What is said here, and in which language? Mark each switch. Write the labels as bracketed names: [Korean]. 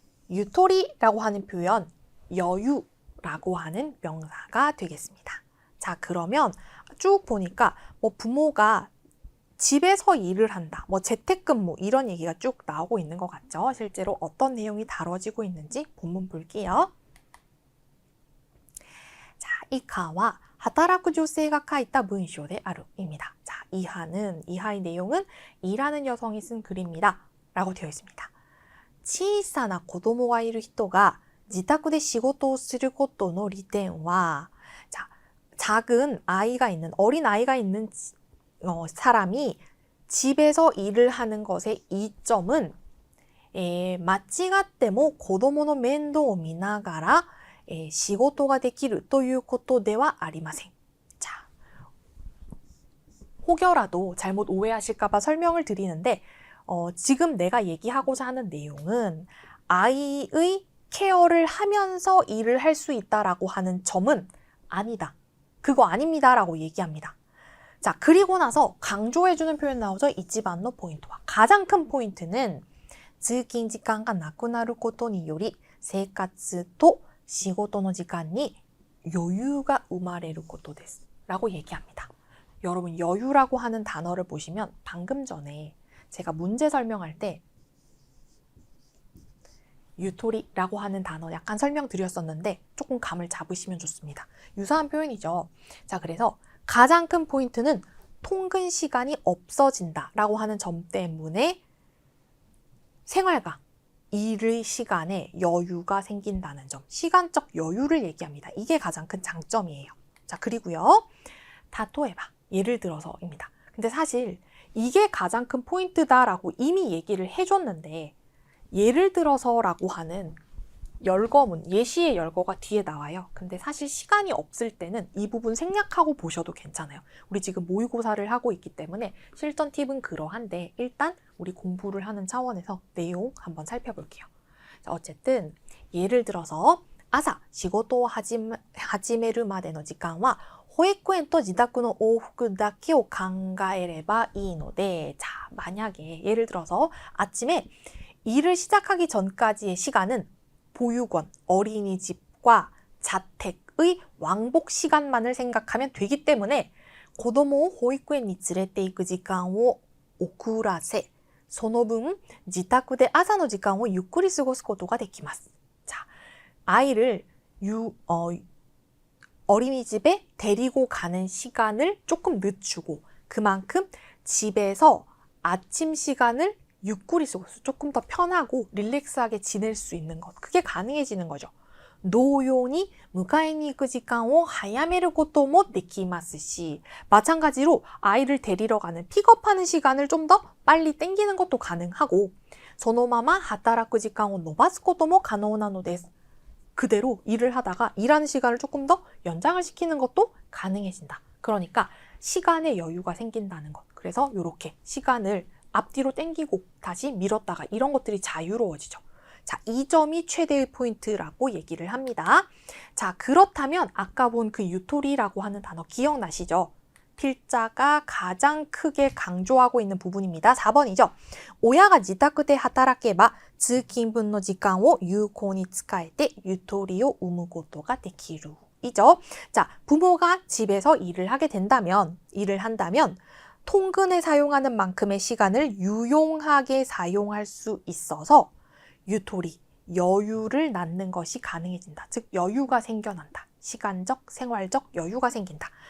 [Korean] 유토리라고 하는 표현, 여유라고 하는 명사가 되겠습니다. 자, 그러면 쭉 보니까 뭐 부모가 집에서 일을 한다, 뭐 재택근무 이런 얘기가 쭉 나오고 있는 것 같죠? 실제로 어떤 내용이 다뤄지고 있는지 본문 볼게요. 자, 이하와 [Japanese] 働く女性が書いた文章である입니다. [Korean] 자, 이하의 내용은 일하는 여성이 쓴 글입니다. 라고 되어 있습니다. [Japanese] 小さな子供がいる人が自宅で仕事をすることの利点は [Korean] 자, 작은 아이가 있는, 어린 아이가 있는 사람이 집에서 일을 하는 것의 이점은 [Japanese] 間違っても子供の面倒を見ながら仕事ができるということではありません. [Korean] 자, 혹여라도 잘못 오해하실까봐 설명을 드리는데 지금 내가 얘기하고자 하는 내용은 아이의 케어를 하면서 일을 할 수 있다라고 하는 점은 아니다. 그거 아닙니다. 라고 얘기합니다. 자, 그리고 나서 강조해주는 표현 나오죠? 이치반노 포인트와 가장 큰 포인트는 [Japanese] 通勤時間がなくなることにより生活と仕事の時間に余裕が生まれることです. [Korean] 라고 얘기합니다. 여러분, 여유라고 하는 단어를 보시면 방금 전에 제가 문제 설명할 때 유토리라고 하는 단어 약간 설명드렸었는데 조금 감을 잡으시면 좋습니다. 유사한 표현이죠. 자, 그래서 가장 큰 포인트는 통근 시간이 없어진다 라고 하는 점 때문에 생활과 일의 시간에 여유가 생긴다는 점, 시간적 여유를 얘기합니다. 이게 가장 큰 장점이에요. 자, 그리고요. 다토에바, 예를 들어서입니다. 근데 사실 이게 가장 큰 포인트다라고 이미 얘기를 해줬는데 예를 들어서라고 하는 열거문, 예시의 열거가 뒤에 나와요. 근데 사실 시간이 없을 때는 이 부분 생략하고 보셔도 괜찮아요. 우리 지금 모의고사를 하고 있기 때문에 실전 팁은 그러한데 일단 우리 공부를 하는 차원에서 내용 한번 살펴볼게요. 자, 어쨌든 예를 들어서 아사, [Japanese] 仕事を始めるまでの時間は保育園と自宅の往復だけを考えればいいので, [Korean] 자, 만약에 예를 들어서 아침에 일을 시작하기 전까지의 시간은 보육원, 어린이집과 자택의 왕복 시간만을 생각하면 되기 때문에 [Japanese] 子供を保育園に連れて行く時間を遅らせ、その分自宅で朝の時間をゆっくり過ごすことができます. [Korean] 자, 아이를 어린이집에 데리고 가는 시간을 조금 늦추고 그만큼 집에서 아침 시간을 유쿠리 쓰고서 조금 더 편하고 릴렉스하게 지낼 수 있는 것, 그게 가능해지는 거죠. [Japanese] 同様に迎えに行く時間を早めることもできますし, [Korean] 마찬가지로 아이를 데리러 가는 픽업하는 시간을 좀 더 빨리 땡기는 것도 가능하고 [Japanese] そのまま働く時間を延ばすことも可能なのです. [Korean] 그대로 일을 하다가 일하는 시간을 조금 더 연장을 시키는 것도 가능해진다. 그러니까 시간의 여유가 생긴다는 것. 그래서 이렇게 시간을 앞뒤로 땡기고 다시 밀었다가 이런 것들이 자유로워지죠. 자, 이 점이 최대의 포인트라고 얘기를 합니다. 자, 그렇다면 아까 본 그 유토리라고 하는 단어 기억나시죠? 필자가 가장 크게 강조하고 있는 부분입니다. 4번이죠. [Japanese] 親が自宅で働けば通勤分の時間を有効に使えてゆとりを生むことができる. [Korean] 이죠. 자, 부모가 집에서 일을 한다면 통근에 사용하는 만큼의 시간을 유용하게 사용할 수 있어서 유토리, 여유를 낳는 것이 가능해진다. 즉 여유가 생겨난다. 시간적, 생활적 여유가 생긴다.